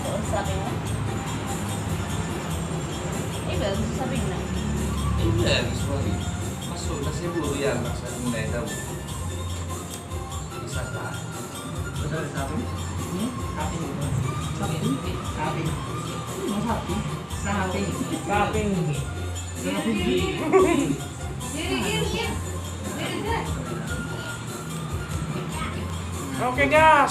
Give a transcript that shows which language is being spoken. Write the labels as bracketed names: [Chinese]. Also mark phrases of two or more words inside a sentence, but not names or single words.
[Filipino] sabi mo? Ibel, sabi na. Ibel, sorry. Masuk na siguro yan sa moneda mo. Isa ka. [Indonesian] Betul, sapi. Sapi. Sapi. Sapi. Mau sapi? Sapi. Sapi. Sapi. Oke gas.